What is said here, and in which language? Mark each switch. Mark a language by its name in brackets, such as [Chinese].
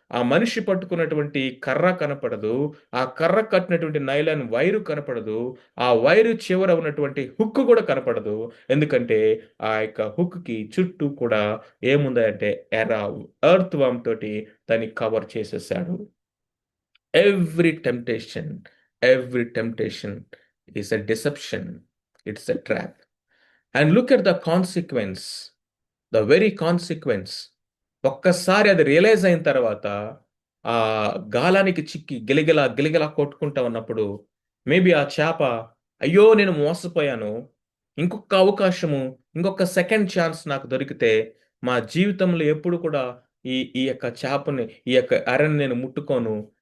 [Telugu] ఆ మనిషి పట్టుకున్నటువంటి కర్ర కనపడదు. ఆ కర్ర కట్టినటువంటి నైలాన్ వైరు కనపడదు. ఆ వైరు చివర ఉన్నటువంటి హుక్ కూడా కనపడదు. ఎందుకంటే, ఆ యొక్క హుక్‌కి చుట్టూ కూడా ఏముందంటే ఎర, ఎర్త్ వర్మ్ తోటి దాన్ని కవర్ చేసేసాడు. [English] Every temptation, every temptation is a deception. It's a trap. And look at the consequence, the very consequence. [Telugu] ఒక్కసారి అది రియలైజ్ అయిన తర్వాత, ఆ గాలానికి చిక్కి గిలగిలా కొట్టుకుంటా ఉన్నప్పుడు, మేబీ ఆ చేప, అయ్యో! నేను మోసపోయాను. ఇంకొక అవకాశము, ఇంకొక సెకండ్ ఛాన్స్ నాకు దొరికితే, మా జీవితంలో ఎప్పుడు కూడా ఈ యొక్క చేపని, ఈ యొక్క ఎరని నేను ముట్టుకోను.